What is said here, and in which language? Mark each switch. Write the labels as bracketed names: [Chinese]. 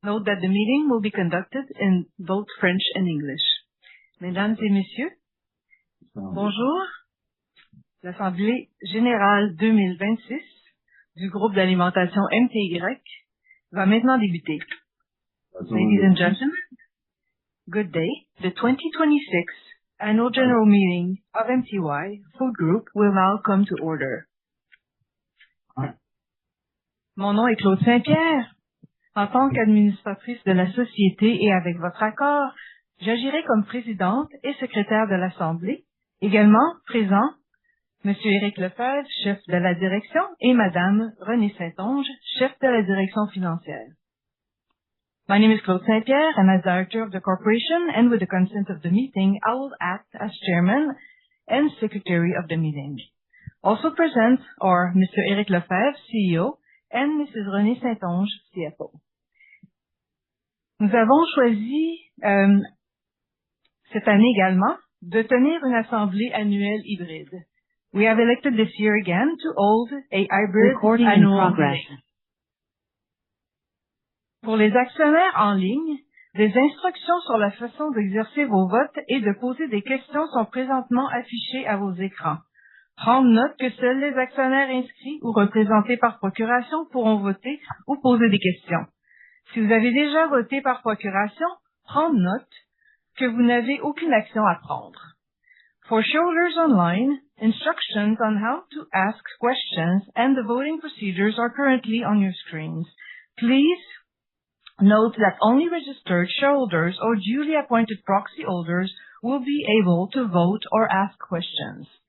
[English] Note that the meeting will be conducted in both French and English. [French] Mesdames et messieurs, bonjour. L'Assemblée générale 2026 du groupe d'alimentation MTY va maintenant débuter. [English] Ladies and gentlemen, good day. The 2026 Annual General Meeting of MTY Food Group will now come to order. [French] Mon nom est Claude Saint-Pierre. En tant qu'administratrice de la société et avec votre accord, j'agirai comme présidente et secrétaire de l'Assemblée. Également présent, M. Éric Lefebvre, chef de la direction, et Mme Renée Saint-Onge, chef de la direction financière. [English] My name is Claude Saint-Pierre, and as director of the corporation, and with the consent of the meeting, I will act as chairman and secretary of the meeting. Also present are Mr. Éric Lefebvre, CEO, and Mrs. Renée Saint-Onge, CFO. [French] Nous avons choisi cette année également de tenir une assemblée annuelle hybride. [English] We have elected this year again to hold a hybrid annual meeting. [French] Pour les actionnaires en ligne, des instructions sur la façon d'exercer vos votes et de poser des questions sont présentement affichées à vos écrans. Prendre note que seuls les actionnaires inscrits ou représentés par procuration pourront voter ou poser des questions. Si vous avez déjà voté par procuration, prendre note que vous n'avez aucune action à prendre. [English] For shareholders online, instructions on how to ask questions and the voting procedures are currently on your screens. Please note that only registered shareholders or duly appointed proxy holders will be able to vote or ask questions.